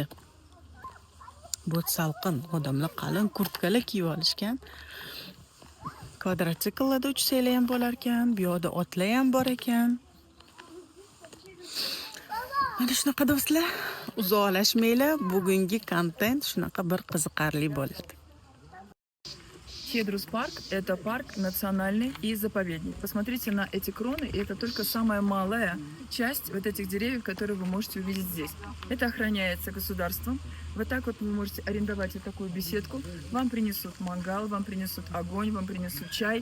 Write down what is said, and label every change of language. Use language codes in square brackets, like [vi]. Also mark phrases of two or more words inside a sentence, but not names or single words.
[uz] Bu salqin, odamlar qalin kurtkalar kiyib olishgan. Kvadrotsikllarda uchsanglar ham bo'lar ekan, bu yoqda otlar ham bor ekan. Mana shunaqa do'stlar, uzoqlashmanglar, bugungi kontent shunaqa bir qiziqarli bo'ladi. [ru] Хедрус парк – это парк национальный и заповедник. Посмотрите на эти кроны, и это только самая малая часть вот этих деревьев, которые вы можете увидеть здесь. Это охраняется государством. Вот так вот вы можете арендовать вот такую беседку. Вам принесут мангал, вам принесут огонь, вам принесут чай.